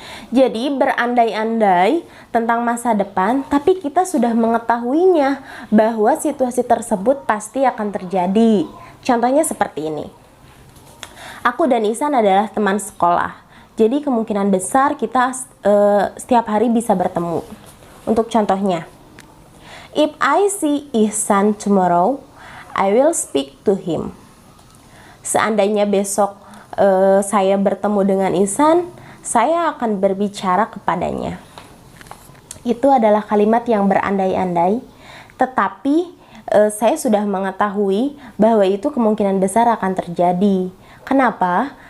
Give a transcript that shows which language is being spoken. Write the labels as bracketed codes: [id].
[id] Jadi berandai-andai tentang masa depan, tapi kita sudah mengetahuinya bahwa situasi tersebut pasti akan terjadi. Contohnya seperti ini. Aku dan Ihsan adalah teman sekolah. Jadi kemungkinan besar kita setiap hari bisa bertemu. Untuk contohnya, [en] if I see Ihsan tomorrow, I will speak to him. [id] Seandainya besok saya bertemu dengan Ihsan, saya akan berbicara kepadanya. Itu adalah kalimat yang berandai-andai, tetapi saya sudah mengetahui bahwa itu kemungkinan besar akan terjadi. Kenapa?